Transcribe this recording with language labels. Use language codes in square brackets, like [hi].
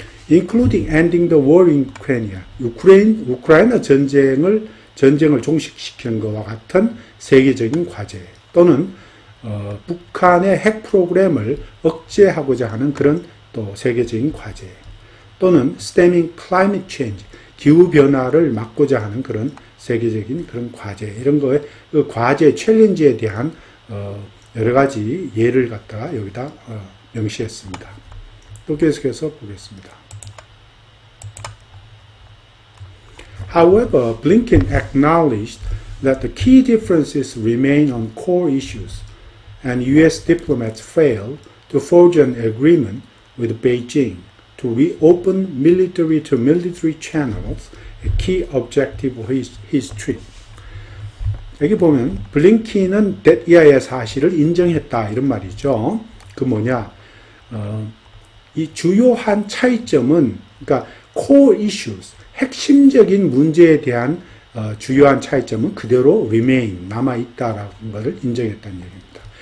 [en] Including ending the war in Ukraine, [ko] 우크라이나 전쟁을 종식시키는 것과 같은 세계적인 과제 또는 북한의 핵 프로그램을 억제하고자 하는 그런 또 세계적인 과제 또는 [en] stemming climate change, [ko] 기후 변화를 막고자 하는 그런 세계적인 그런 과제 이런 거에 그 과제 챌린지에 대한 여러 가지 예를 갖다가 여기다 명시했습니다. 또 계속해서 보겠습니다. [en] However, Blinken acknowledged that the key differences remain on core issues, and U.S. diplomats failed to forge an agreement with Beijing to reopen military-to-military channels, a key objective of his trip. [ko] 여기 보면 블링킨은 데이아의 사실을 인정했다 이런 말이죠. 그 뭐냐? 이 주요한 차이점은 그러니까 [en] core issues [ko] 핵심적인 문제에 대한 주요한 차이점은 그대로 remain 남아있다라는 것을 인정했다는 얘기입니다.